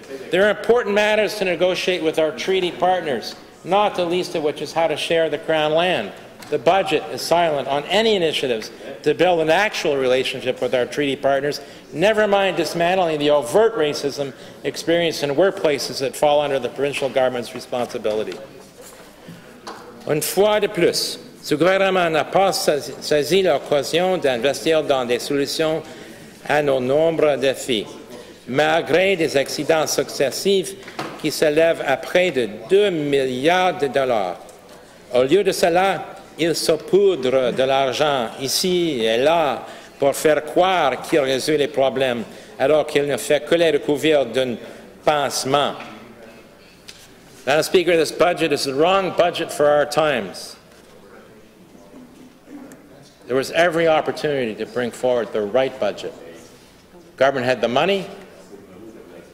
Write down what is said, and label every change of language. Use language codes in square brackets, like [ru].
[en] There are important matters to negotiate with our treaty partners, not the least of which is how to share the Crown land. The budget is silent on any initiatives to build an actual relationship with our treaty partners, never mind dismantling the overt racism experienced in workplaces that fall under the provincial government's responsibility. [fr] Une fois de plus, ce gouvernement n'a pas saisi l'occasion d'investir dans des solutions à nos nombreux défis, malgré des accidents successifs qui s'élèvent à près de 2 milliards de dollars. Au lieu de cela, il saupoudre de l'argent ici et là pour faire croire qu'il résout les problèmes, alors qu'il ne fait que les recouvrir d'un pansement. [en] Madam Speaker, this budget is the wrong budget for our times. There was every opportunity to bring forward the right budget. Government had the money, but it didn't have the will, and it will not